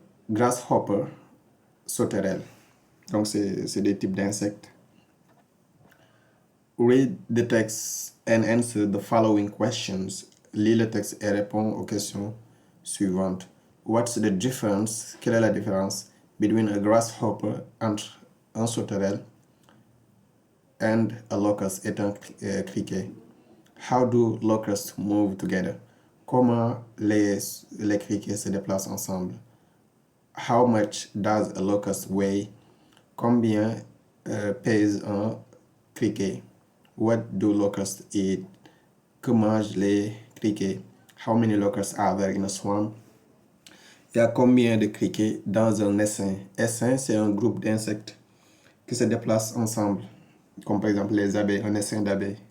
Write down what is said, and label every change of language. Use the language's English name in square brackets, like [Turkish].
[French] Grasshopper, sauterelle. Donc, c'est des types d'insectes. [English] Read the text and answer the following questions. [French] Lis le texte et réponds aux questions suivantes. [English] What's the difference? [French] Quelle est la différence [English] between a grasshopper, [French] entre un sauterelle, [English] and a locust, [French] et un criquet? [English] How do locusts move together? [French] Comment les criquets se déplacent ensemble? [English] How much does a locust weigh? [French] Combien pèse un criquet? [English] What do locusts eat? [French] Que mangent les criquets? [English] How many locusts are there in a swarm? [French] Il y a combien de criquets dans un essaim? Essaim, c'est un groupe d'insectes qui se déplacent ensemble, comme par exemple les abeilles, un essaim d'abeilles.